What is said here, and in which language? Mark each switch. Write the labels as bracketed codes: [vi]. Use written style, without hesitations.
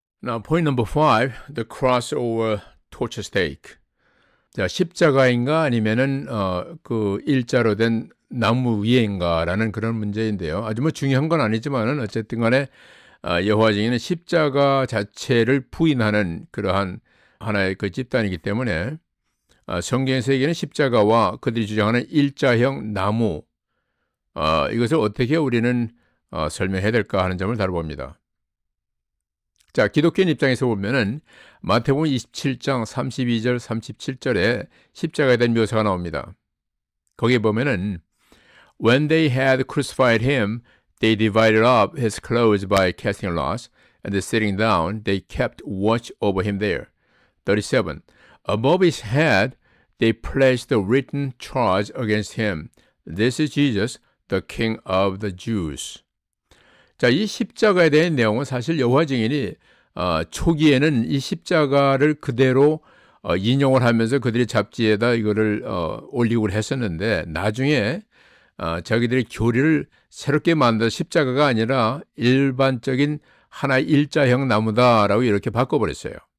[en] Now, point number five, the cross over torture stake. [ko] 자, 십자가인가 아니면은 그 일자로 된 나무 위에인가라는 그런 문제인데요. 아주 뭐 중요한 건 아니지만은 어쨌든 간에 여호와 증인은 십자가 자체를 부인하는 그러한 하나의 그 집단이기 때문에 성경에서 얘기하는 십자가와 그들이 주장하는 일자형 나무 이것을 어떻게 우리는 설명해야 될까 하는 점을 다뤄봅니다. 자, 기독교인 입장에서 보면은 마태복음 27장 32절 37절에 십자가에 대한 묘사가 나옵니다. [en] 거기에 보면은 When they had crucified him, they divided up his clothes by casting lots, and sitting down, they kept watch over him there. 37. Above his head, they placed the written charge against him. This is Jesus, the King of the Jews. [ko] 자, 이 십자가에 대한 내용은 사실 여호와 증인이 초기에는 이 십자가를 그대로 인용을 하면서 그들의 잡지에다 이거를 올리고 했었는데 나중에 자기들의 교리를 새롭게 만들어 십자가가 아니라 일반적인 하나의 일자형 나무다라고 이렇게 바꿔버렸어요.